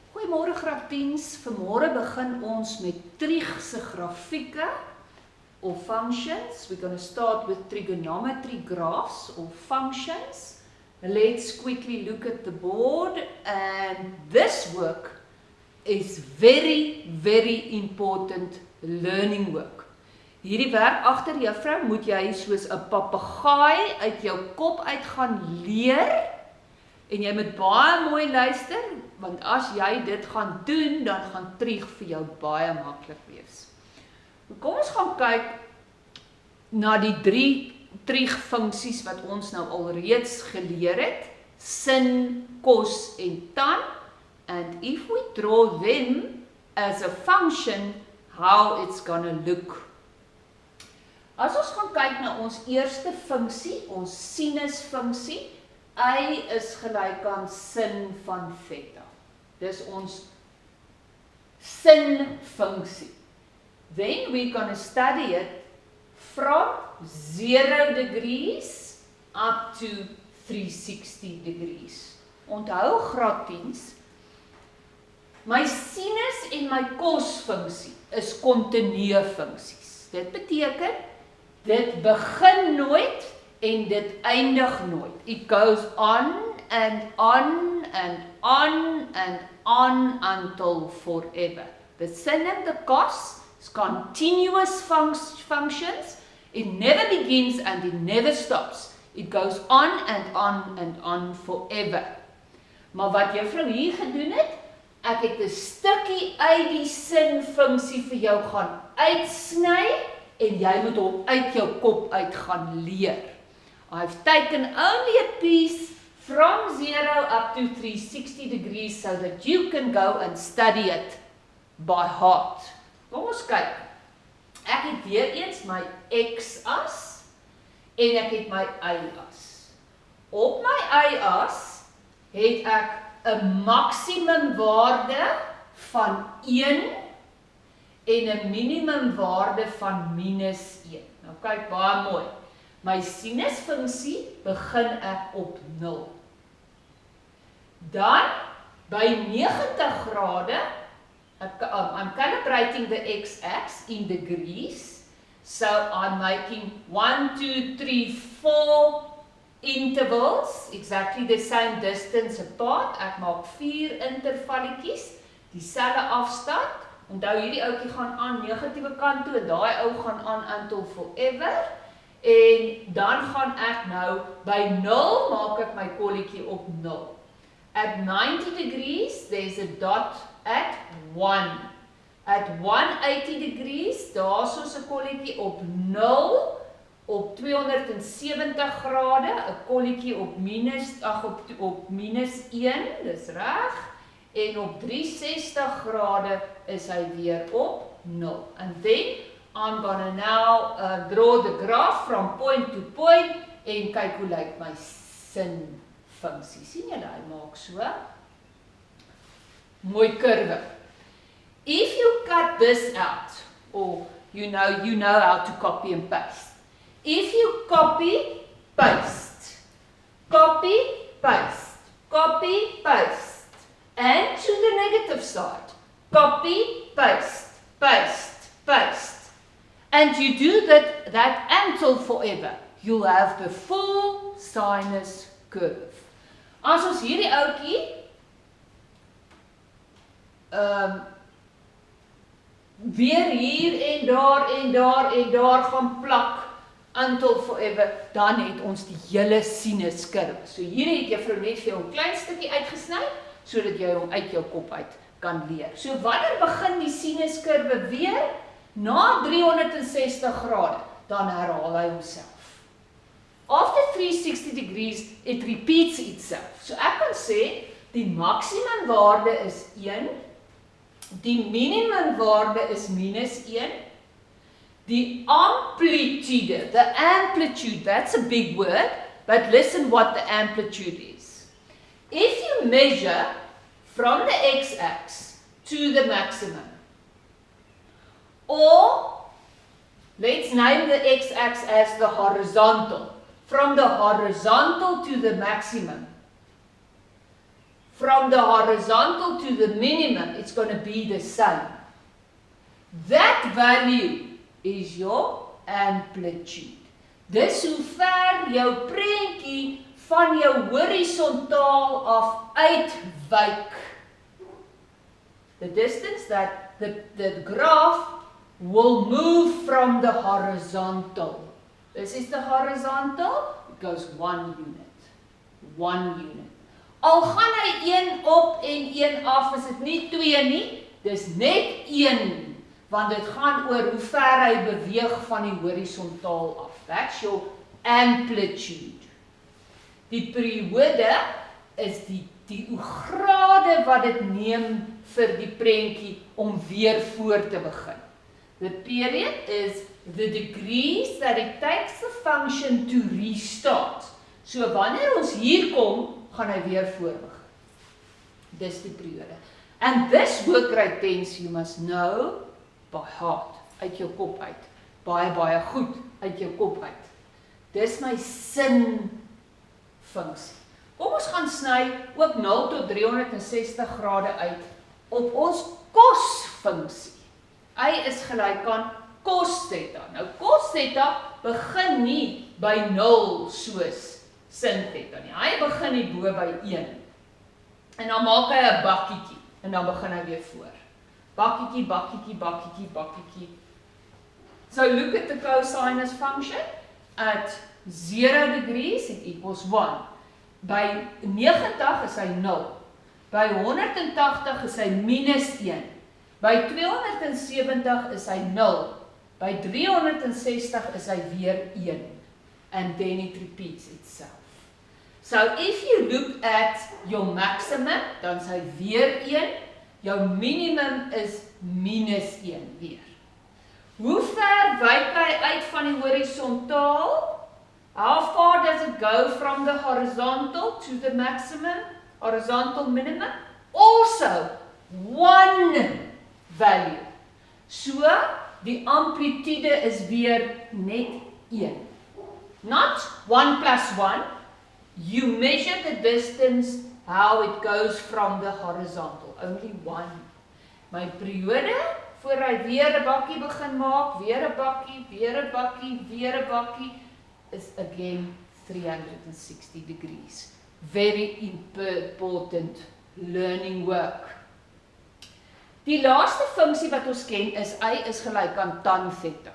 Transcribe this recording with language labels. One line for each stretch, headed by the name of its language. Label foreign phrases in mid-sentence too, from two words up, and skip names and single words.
Afrikaans: Goeiemôre graad 10's. Vanmôre begin ons met Trig se grafieke of functions.
English: We're going to start with trigonometry graphs or functions. Let's quickly look at the board, and this work is very, very important learning work.
Afrikaans: Hierdie werk agter juffrou moet jy soos 'n papegaai uit jou kop uit gaan leer. En jy moet baie mooi luister, want as jy dit gaan doen, dan gaan Trig vir jou baie maklik wees. Kom ons gaan kyk na die 3 Trig funksies wat ons nou alreeds geleer het. Sin, kos en tan.
English: And if we draw them as a function, how it's gonna look.
Afrikaans: As ons gaan kyk na ons eerste funksie, ons sinusfunksie, y is gelyk aan sin van theta. Dis ons sinfunksie.
English: Then we're going to study it from 0 degrees up to 360 degrees.
Afrikaans: Onthou graad 10's, my sinus en my kosfunksie is kontinue funksies. Dit beteken, dit begin nooit en dit eindig nooit.
English: It goes on and on and on and on until forever. The sin and the cos is continuous functions. It never begins and it never stops. It goes on and on and on forever.
Afrikaans: Maar wat juffrou hier gedoen het, ek het 'n stukkie uit die sinfunksie vir jou gaan uitsny en jy moet hom uit jou kop uit gaan leer.
English: I've taken only a piece from 0 up to 360 degrees so that you can go and study it by heart.
Afrikaans: Kom ons kyk. Ek het weer eens my x-as en ek het my y-as. Op my y-as het ek 'n maksimum waarde van 1 en 'n minimum waarde van -1. Nou kyk baie mooi. My sinusfunksie begin ek op 0. Dan, by 90 grade,
English: I'm calibrating the x-axis in degrees, so I'm making 1, 2, 3, 4 intervals, exactly the same distance apart.
Afrikaans: Ek maak 4 intervalletjies, dieselfde afstand. Onthou hierdie ouetjie gaan aan negatiewe kant toe en daai ou gaan aan
English: until forever.
Afrikaans: En dan gaan ek nou by 0 maak ek my kolletjie op 0.
English: At 90 degrees, there's a dot at 1. At 180 degrees,
Afrikaans: daar's ons 'n kolletjie op 0. Op 270 grade, 'n kolletjie op -1, dis reg. En op 360 grade is hy weer op 0.
English: And then I'm gonna now draw the graph from point to point
Afrikaans: en kyk hoe lyk my sinfunksie. Sien julle, hy maak so mooi kurwe.
English: If you cut this out, or you know how to copy and paste. If you copy, paste, copy, paste, copy, paste, and to the negative side, copy, paste, paste, paste. And you do that until forever. You'll have the full sinus curve.
Afrikaans: As ons hierdie ouetjie weer hier en daar gaan plak
English: until forever,
Afrikaans: dan het ons die hele sinuskurwe. So hier het juffrou net vir jou 'n klein stukkie uitgesny sodat jy hom uit jou kop uit kan leer. So wanneer begin die sinuskurwe weer? Na 360 grade, dan herhaal hy homself.
English: After 360 degrees, it repeats itself.
Afrikaans: So ek kan sê, die maksimum waarde is 1, die minimum waarde is -1, die amplitude,
English: the amplitude, that's a big word, but listen what the amplitude is. If you measure from the x-axis to the maximum, or let's name the x-axis as the horizontal. From the horizontal to the maximum. from the horizontal to the minimum, it's going to be the same. That value is your amplitude.
Afrikaans: Dis hoe ver jou prentjie van jou horisontaal af uitwyk.
English: The distance that the graph will move from the horizontal. This is the horizontal, it goes 1 unit. 1 unit.
Afrikaans: Al gaan hy 1 op en 1 af, is dit nie 2 nie, dis net 1, want dit gaan oor hoe ver hy beweeg van die horisontaal af.
English: That's your amplitude.
Afrikaans: Die periode is die grade wat dit neem vir die prentjie om weer voor te begin.
English: The period is the degrees that it takes the function to restart.
Afrikaans: So wanneer ons hier kom, gaan hy weer voor begin. Dis die periode.
English: And this work Gr10 you must know by heart,
Afrikaans: uit jou kop uit. Baie, baie goed uit jou kop uit. Dis my sin funksie. Kom ons gaan sny ook 0 tot 360 grade uit op ons cos funksie. Y is gelyk aan cos theta. Nou cos theta begin nie by 0 soos sin theta nie. Hy begin hier bo by 1. En dan maak hy 'n bakkietjie en dan begin hy weer voor. Bakkietjie, bakkietjie, bakkietjie, bakkietjie.
English: So look at the cosinus function at 0 degrees it equals 1.
Afrikaans: By 90 is hy 0. By 180 is hy minus 1. By 270 is hy 0. By 360 is hy weer 1.
English: And then it repeats itself. So if you look at your maximum,
Afrikaans: dan is hy weer 1. Jou minimum is minus 1 weer. Hoe ver wyk hy uit van die horisontaal?
English: How far does it go from the horizontal to the maximum? Horizontal minimum? Also, 1 value. So,
Afrikaans: die amplitude is weer net 1.
English: Not 1 plus 1. You measure the distance, how it goes from the horizontal. Only 1.
Afrikaans: My periode, voor hy weer 'n bakkie begin maak, weer 'n bakkie, weer 'n bakkie, weer 'n bakkie,
English: is again 360 degrees. Very important learning work.
Afrikaans: Die laaste funksie wat ons ken is y is gelyk aan tan theta.